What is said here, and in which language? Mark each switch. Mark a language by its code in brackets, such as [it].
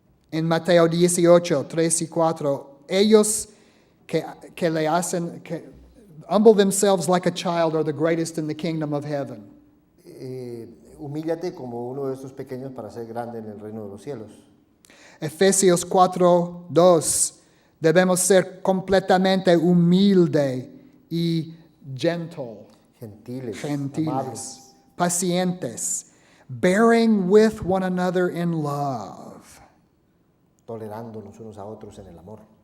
[es] En Mateo 18, 3 y 4, ellos que le hacen, que [en] humble themselves like a child are the greatest in the kingdom of heaven. [es] Humíllate como uno de estos pequeños para ser grande en el reino de los cielos. Efesios 4:2, debemos ser completamente humilde y gentiles, amables, pacientes, [en] bearing with one another in love. [es] Tolerándonos unos a otros en el amor.